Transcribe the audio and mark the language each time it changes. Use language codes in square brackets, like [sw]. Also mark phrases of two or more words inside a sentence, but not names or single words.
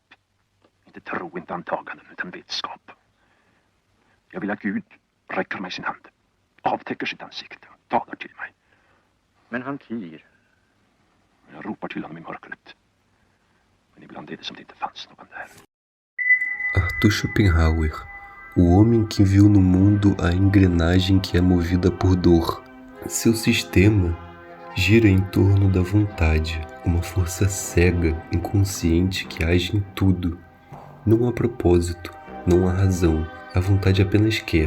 [sv] Inte tro, inte antaganden, utan vetskap. Jag vill att Gud räcker mig sin hand, avtäcker sitt ansikte och talar till mig. Men han tiger. Jag ropar till honom i mörkret. Men ibland är det som det inte fanns någon där. [pt] Arthur Schopenhauer, o homem que viu no mundo a engrenagem que é movida por dor. Seu sistema gira em torno da vontade, uma força cega, inconsciente que age em tudo. Não há propósito, não há razão, a vontade apenas quer.